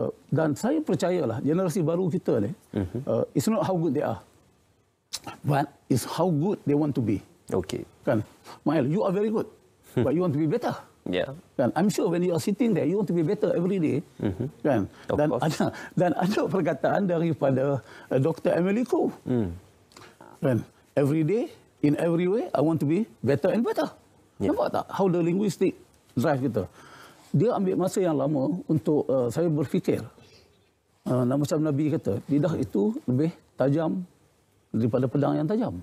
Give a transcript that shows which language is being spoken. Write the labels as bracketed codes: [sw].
[ms] Dan saya percayalah generasi baru kita ni, [en] it's not how good they are, but it's how good they want to be. [ms] Kan? [en] Mael, you are very good, but you want to be better. [ms] Kan? [en] I'm sure when you are sitting there, you want to be better every day. [ms] Kan? Dan ada perkataan daripada Dr. Emily Khoo. Kan? [en] Every day, in every way, I want to be better and better. [ms] Nampak tak? [en] How the linguistic drive [ms] kita. Dia ambil masa yang lama untuk saya berfikir. Macam Nabi kata, lidah itu lebih tajam daripada pedang yang tajam.